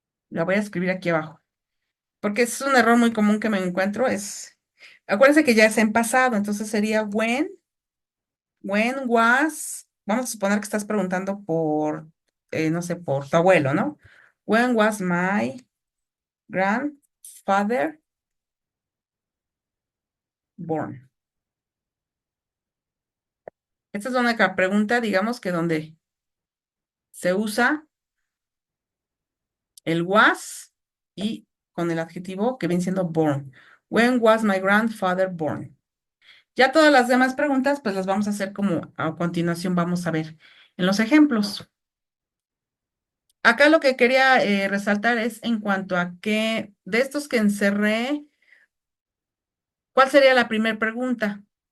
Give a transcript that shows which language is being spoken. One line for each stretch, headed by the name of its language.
Spanish: La voy a escribir aquí abajo. Porque es un error muy común que me encuentro, acuérdense que ya es en pasado, entonces sería
English: when was,
Spanish: vamos a suponer que estás preguntando por, no sé, por tu abuelo, ¿no?
English: When was my grandfather born?
Spanish: Esta es una pregunta, digamos que donde se usa el was y con el adjetivo que viene siendo born.
English: When was my grandfather born?
Spanish: Ya todas las demás preguntas, pues las vamos a hacer como a continuación vamos a ver en los ejemplos. Acá lo que quería resaltar es en cuanto a que de estos que encerré, ¿cuál sería la primera pregunta?